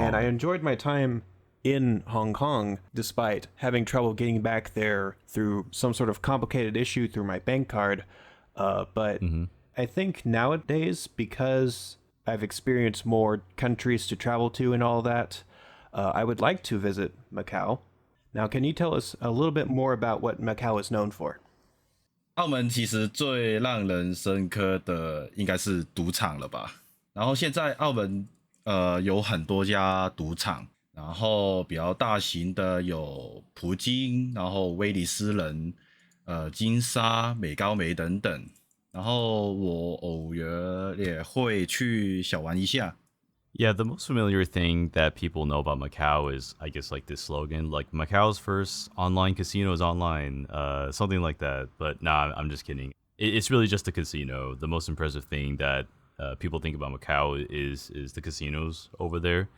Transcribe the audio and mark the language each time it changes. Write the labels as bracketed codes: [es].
[en] And I enjoyed my time in Hong Kong despite having trouble getting back there through some sort of complicated issue through my bank card. But I think nowadays, because I've experienced more countries to travel to and all that, I would like to visit Macau. Now, can you tell us a little bit more about what Macau is known for? [zh] 澳门其实最让人深刻的应该是赌场了吧？然后现在澳门有很多家赌场，然后比较大型的有葡京，然后威尼斯人、金沙、美高梅等等。然后我偶尔也会去小玩一下。 [en] Yeah, the most familiar thing that people know about Macau is, I guess, like this slogan, like Macau's first online casino is online, something like that. But nah, I'm just kidding. It's really just a casino. The most impressive thing that people think about Macau is the casinos over there.